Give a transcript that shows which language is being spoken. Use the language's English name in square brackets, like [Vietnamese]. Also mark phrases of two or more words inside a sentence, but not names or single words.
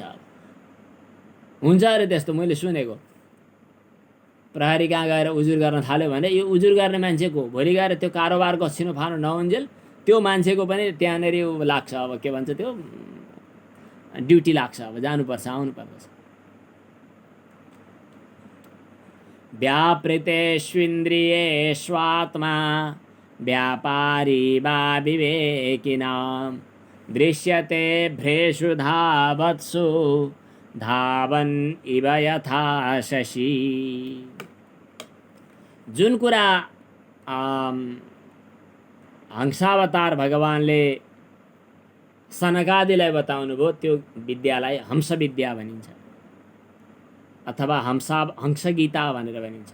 [Nepali] अब हुन्छ अरे त्यस्तो, मैले सुनेको। प्रहरी कहाँ गएर उजुर गर्न थाल्यो भने यो उजुर गर्ने मान्छेको भोलि गएर त्यो कारोबारको छिनोफानो नहुन्जेल त्यो मान्छेको पनि त्यहाँनिर लाग्छ। अब के भन्छ त्यो ड्युटी लाग्छ। अब जानुपर्छ, आउनुपर्छ। [Sanskrit] व्यापृतेष्विन्द्रियेष्वात्मा व्यापारी वा विवेकिनां दृश्यते भ्रेषु धावत्सु धावन इव यथा शशी। [Nepali] जुन कुरा हंसावतार भगवानले सनकादिलाई बताउनु भयो त्यो विद्यालाई हंस विद्या भनिन्छ अथवा हंस गीता भनेर भनिन्छ।